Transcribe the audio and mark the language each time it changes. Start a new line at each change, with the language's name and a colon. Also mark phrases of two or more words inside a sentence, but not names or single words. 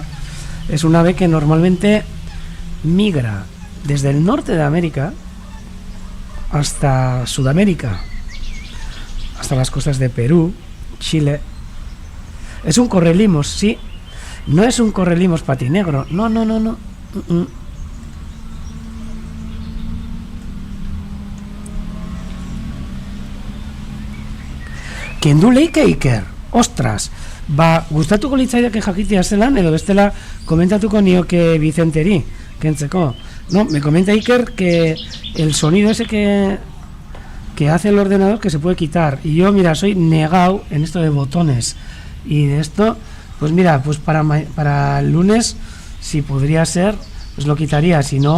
Spanish: Es un ave que normalmente migra desde el norte de América hasta Sudamérica, hasta las costas de Perú, Chile. Es un correlimos, sí. No es un correlimos patinegro, no.
Basque: kendu leike Iker, ostras, ba, gustatuko litzaidake jakitea zelan, edo bestela komentatuko nioke Vicenteri, kentzeko.
Spanish: No, me comenta Iker que el sonido ese que hace el ordenador que se puede quitar. Y yo, mira, soy negado en esto de botones y de esto, pues mira, pues para el lunes, si podría ser, pues lo quitaría, si no...